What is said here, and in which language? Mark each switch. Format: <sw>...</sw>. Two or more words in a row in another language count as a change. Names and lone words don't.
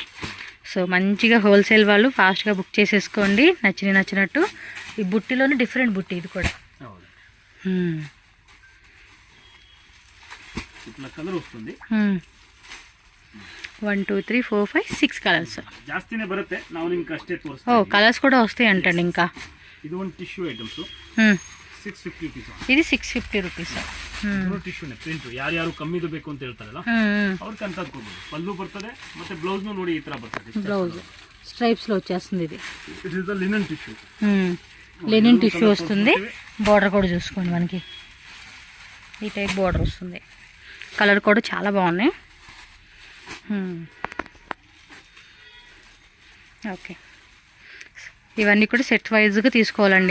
<te>సో మంచిగా హోల్సేల్ వాళ్ళు ఫాస్ట్గా బుక్ చేసేసుకోండి, నచ్చినట్టు. ఈ బుట్టిలోనే డిఫరెంట్ బుట్టి ఇది కూడా. కలర్ వస్తుంది 1 2 3 4 5 6 కలర్స్</te> <kn>ಜಾಸ್ತಿನೇ ಬರುತ್ತೆ. ನಾವು ನಿಮಗೆ ಅಷ್ಟೇ ತೋರಿಸ್ತೀವಿ.</kn> <te>ఓ కలర్స్ కూడా వస్తాయి అంటండి. ఇంకా</te> <kn>ఇది ಒಂದು</kn> <en>tissue items</en> <kn>650 ರೂಪೀಸ್.</kn> <te>ఇది 650 రూపీస్.</te> <kn>ಟಿಶ್ಯೂನೇ ಪ್ರಿಂಟ್. ಯಾರು ಕಮ್ಮಿದು ಬೇಕು ಅಂತ ಹೇಳ್ತಾರಲ್ಲ ಅವ್ರಿಗೆ ಅಂತ ತಗೋಬಹುದು. ಪಲ್ಲು ಬರ್ತದೆ, ಮತ್ತೆ ಬ್ಲೌಸ್ ನೋಡಿ ಈ ತರ ಬರ್ತದೆ.</kn> <te>బ్లౌజ్ స్ట్రైప్స్ లో వచ్చేస్తుంది. ఇది</te> <en>It is the linen tissue. linen tissue</en> <te>వస్తుంది. బోర్డర్ కూడా చూసుకోండి, మనకి ఈ టైప్ బోర్డర్ వస్తుంది. కలర్ కూడా చాలా బాగున్నాయి. ఓకే, ఇవన్నీ కూడా సెట్ వైజ్గా తీసుకోవాలండి.</te>